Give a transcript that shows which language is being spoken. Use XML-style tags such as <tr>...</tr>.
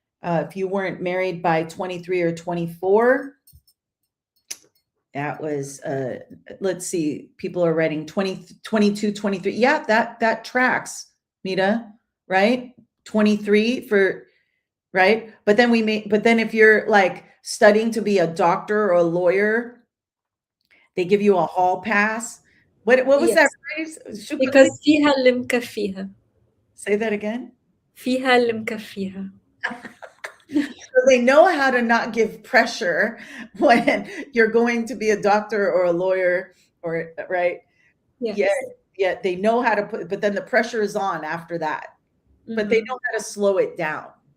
<en>If you weren't married by 23 or 24, that was, let's see, people are writing 20, 22, 23. Yeah, that tracks, Mita, right? 23 for, right? But then if you're like studying to be a doctor or a lawyer, they give you a hall pass. What was that Yes. phrase? Because</en> <ar>فيها اللي مكفيها.</ar> <en>Say that again.</en> <ar>فيها اللي مكفيها.</ar> <en>So they know how to not give pressure when you're going to be a doctor or a lawyer, or right? Yes. Yet they know how to but then the pressure is on after that. But they know how to slow it down.</en>